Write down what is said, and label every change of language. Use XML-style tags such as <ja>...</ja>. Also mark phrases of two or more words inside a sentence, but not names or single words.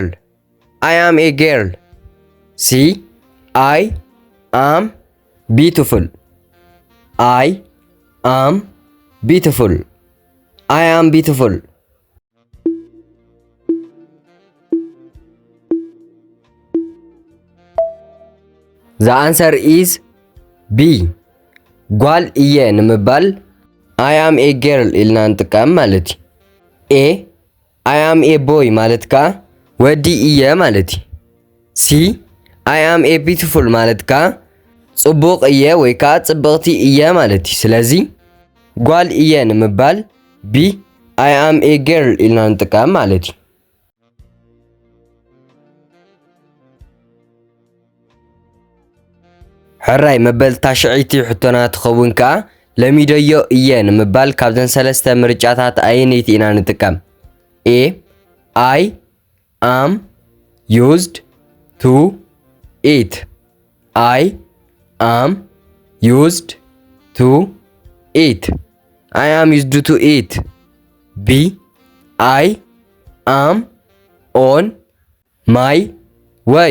<en>I am a girl. C I am beautiful. I am beautiful. I am beautiful. The answer is B.</en> <ti>ጓል እየ ንምባል</ti> <en>I am a girl</en> <ti>ኢልና ንጥቀም ማለት እዩ።</ti> <en>A I am a boy</en> <ti>ማለት ከዓ ወዲ እየ ማለት እዩ።</ti> <en>C I am a beautiful</en> <ti>ማለት ከዓ ጽቡቕ እየ ወይ ከዓ ጽብቕቲ እየ ማለት እዩ። ስለዚ ጓል እየ ንምባል</ti> <en>B I am a girl</en> <ti>ኢልና ንጥቀም ማለት እዩ። ሕራይ መበል ታሽዒቲ ሕቶና ትኸውን ከዓ ለሚደዮ እየ ንምባል ካብዘን ሰለስተ ምርጫታት ኣየነይቲ ኢና ንጥቀም?</ti> <en>A I am used to eat. I am used to eat. I am used to eat. B I am on my way.</en>